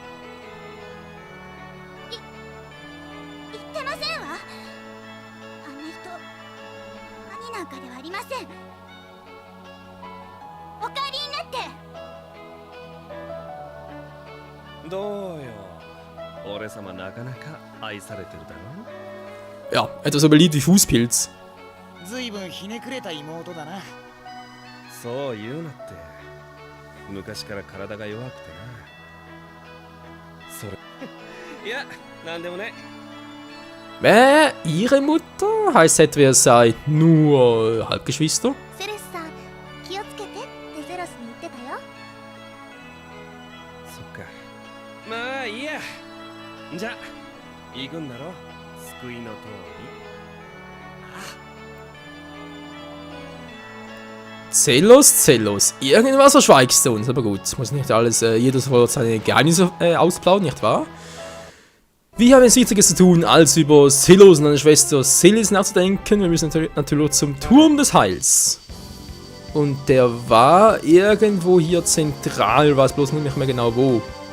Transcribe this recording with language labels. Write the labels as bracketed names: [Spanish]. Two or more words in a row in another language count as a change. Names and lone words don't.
[Japanese] 言ってませんわ。あんな人兄なんかではありません。お帰りになって。どうよ。俺様なかなか愛されてるだろ。 [German] Ja, etwas so beliebt wie Fußpilz. [Japanese] ずいぶんひねくれた妹だな。そう言うなって。昔から体が弱くてな。それいや、なんでもね。 [German] Ihre Mutter heißt etwa, ihr seid nur Halbgeschwister? [Japanese] セレスさん、気をつけてってゼロスに言ってたよ。そっか。まあいいや。じゃあ行くんだろ。救いの通り。 [German] Zellos. Irgendwas verschweigst du uns, aber gut. Muss nicht alles, jeder sofort seine Geheimnisse ausplaudern, nicht wahr? Wir haben jetzt Wichtiges zu tun, als über Zellos und seine Schwester Celis nachzudenken. Wir müssen natürlich zum Turm des Heils. Und der war irgendwo hier zentral, weiß bloß nicht mehr genau wo.